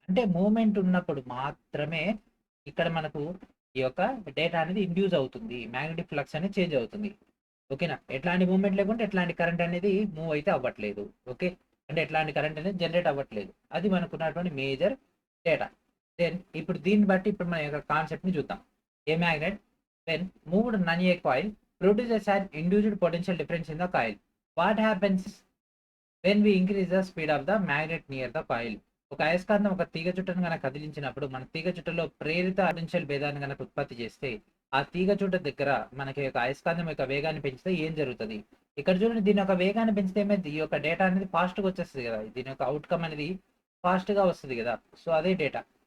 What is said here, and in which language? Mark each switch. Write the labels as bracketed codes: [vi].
[te] అంటే మూమెంట్ ఉన్నప్పుడు మాత్రమే ఇక్కడ మనకు ఈ యొక్క డేటా అనేది ఇండ్యూస్ అవుతుంది, మ్యాగ్నెటిక్ ఫ్లక్స్ అనేది చేంజ్ అవుతుంది. ఓకేనా. ఎట్లాంటి మూమెంట్ లేకుంటే ఎట్లాంటి కరెంట్ అనేది మూవ్ అయితే అవ్వట్లేదు. ఓకే, అంటే ఎట్లాంటి కరెంట్ అనేది జనరేట్ అవ్వట్లేదు. అది మనకు ఉన్నటువంటి మేజర్ డేటా. దెన్ ఇప్పుడు దీన్ని బట్టి ఇప్పుడు మన యొక్క కాన్సెప్ట్ ని చూద్దాం. [en] A magnet when moved near a coil produces an induced potential difference in the coil. What happens when we increase the speed of the magnet near the coil? [te] ఒక అయస్కాంతం ఒక తీగ చుట్టను కనుక కదిలించినప్పుడు మన తీగ చుట్టలో ప్రేరిత పొటెన్షియల్ భేదాన్ని కనుక ఉత్పత్తి చేస్తే ఆ తీగ చుట్ట దగ్గర మనకి ఒక అయస్కాంతం యొక్క వేగాన్ని పెంచితే ఏం జరుగుతుంది. ఇక్కడ చూడండి, దీని యొక్క వేగాన్ని పెంచితే ఏమైంది, ఈ యొక్క డేటా అనేది ఫాస్ట్గా వచ్చేస్తుంది కదా, దీని యొక్క అవుట్కమ్ అనేది ఫాస్ట్గా వస్తుంది కదా. సో అదే డేటా.